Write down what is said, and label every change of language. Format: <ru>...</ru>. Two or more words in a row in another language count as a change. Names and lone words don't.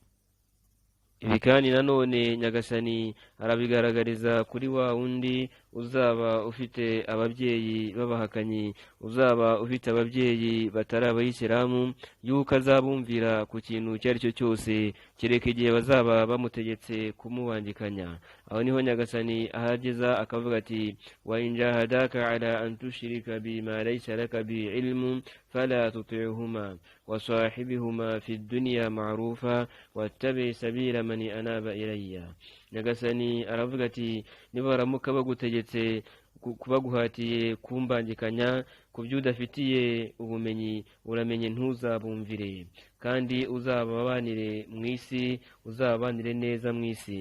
<rw>Ibi kandi nanone Nyagasani arabigaragariza kuri wa wundi uzaba ufite ababyeyi b'abahakanyi, uzaba ufite ababyeyi batari abayisilamu, yuko azabumvira ku kintu icyo ari cyo cyose, kereka igihe bazaba bamutegetse kumubangikanya. Aho niho Nyagasani ahageza akavuga ati:</rw> <ar>وإن جاهداك على أن تشرك بما ليس لك به علم فلا تطعهما وصاحبهما في الدنيا معروفا واتبع سبيل من أناب إلي.</ar> <rw>Nyagasani aravuga ati: niba baramuka bagutegetse kubaguhatiye kumbangikanya ku byo udafitiye ubumenyi, uramenye ntuzabumvire, kandi uzababanire mu isi, uzabanire neza mu isi.</rw>